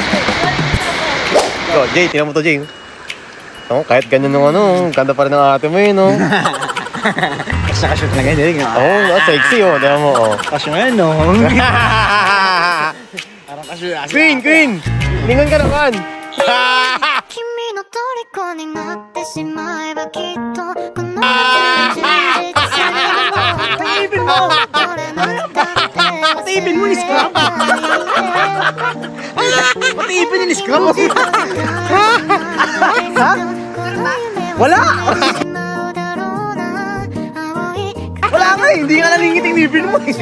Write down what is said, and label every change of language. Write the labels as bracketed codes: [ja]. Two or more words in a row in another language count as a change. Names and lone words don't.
[tl] Oh, Jay, tinan mo to, Jay. Oh, kahit ganyan nung ano, ganda pa rin ang ate mo yun, no? Kasya-kasya talaga yun. Oo, sexy, oh. Diyan mo, oh. Kasya nga yun, no? Parang kasya. Queen, Queen! Lingon ka naman! [ja] 君の虜になってしまえばきっとこの夏充実するのもっと [tl] Pati-ipin mo ni Scrub! Pati-ipin ni Scrub! Ha? Wala! Wala nga eh! Hindi nga nalingit yung ipin mo eh!